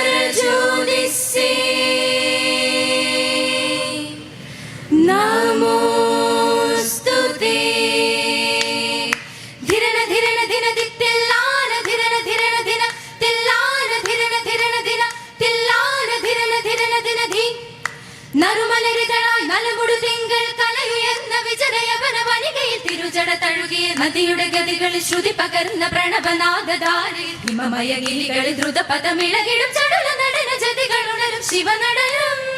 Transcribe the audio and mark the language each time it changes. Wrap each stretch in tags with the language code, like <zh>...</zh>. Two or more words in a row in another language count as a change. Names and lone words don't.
<sa>ज्योतिषे नमोस्तुते धिरण धिरण धिन तिल्लान धिरण धिरण धिन तिल्लान धिरण धिरण धिन तिल्लान धिरण धिरण धिन</sa> <ml>ധി നറുമലരിതളായി നലമുടു തിങ്കൾ കലയുയർന്ന വിജനയവന വനികയിൽ തിരുജട തഴുകിയ നദിയുടെ ഗതികളിൽ ശ്രുതി പകർന്ന പ്രണവനാദധാരയിൽ ഹിമമയ ഗിരികളിൽ ദ്രുതപദമിളകിടും ചടുല നടന ജതികൾ ഉണരും ശിവനടനം</ml>